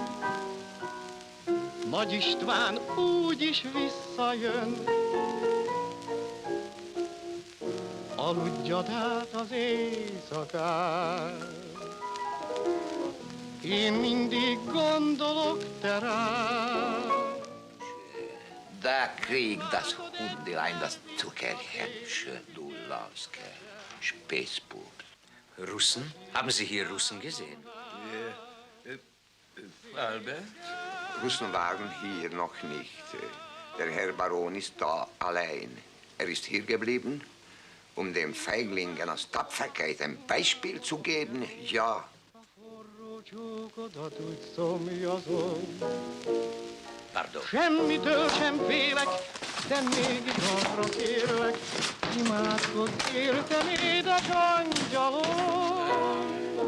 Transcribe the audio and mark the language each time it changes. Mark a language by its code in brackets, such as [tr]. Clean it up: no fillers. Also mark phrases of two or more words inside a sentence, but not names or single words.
[hu] Nagy István úgyis visszajön. Aludjad át az éjszakát. Én mindig gondolok te rád. [de] Der Krieg, das Hundelein, das Zuckerhändchen, du Lauske, Späßbub. Russen? Haben Sie hier Russen gesehen? Albert? Russen waren hier noch nicht. Der Herr Baron ist da allein. Er ist hier geblieben, um den Feiglingen aus Tapferkeit ein Beispiel zu geben, ja. Pardon. [hu] Semmitől sem félek, de mégis arra kérlek, imádkozz értem, édes angyalom.